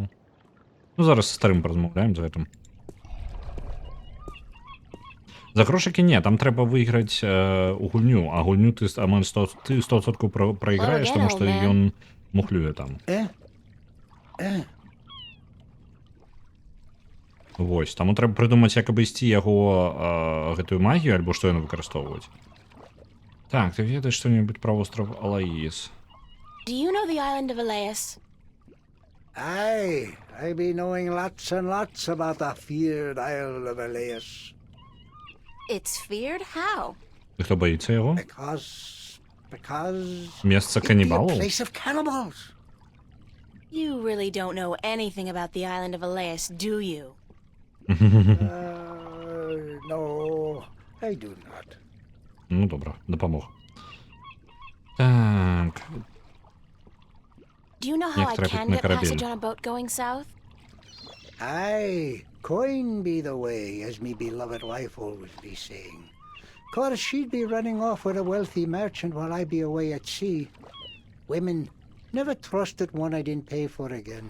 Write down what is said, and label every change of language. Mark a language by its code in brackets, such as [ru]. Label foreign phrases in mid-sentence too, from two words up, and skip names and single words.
[be] Ну, зараз з старым паразмаўляем за гэтым. За грошыкі не, там трэба выйграць у гульню, а гульню ты 100% прайграеш, таму што ён мухлюе там. Вось, таму трэба прыдумаць, як абысці яго гэтую магію, альбо што яны выкарыстоўваюць. Так, ты ведаеш што-небудзь пра востраў Алаіс? [en] Do you know the island of Elias? Aye, I be knowing lots and lots about the feared Isle of Elias. It's feared? How? [be] І хто баіцца яго? [en] Because [be] Месца [en] it be a [be] канібалаў? [en] place of cannibals. You really don't know anything about the island of Elias, do you? No, I do not. [be] Ну, добра, дапамог. Так, [en] Do you know how [be] Як [en] I [be] трапіць [en] can [be] на [en] get [be] карабель? [en] passage on a boat going south? Aye, coin be the way, as me beloved wife always be saying. 'Cause she'd be running off with a wealthy merchant while I be away at sea. Women never trusted one I didn't pay for again.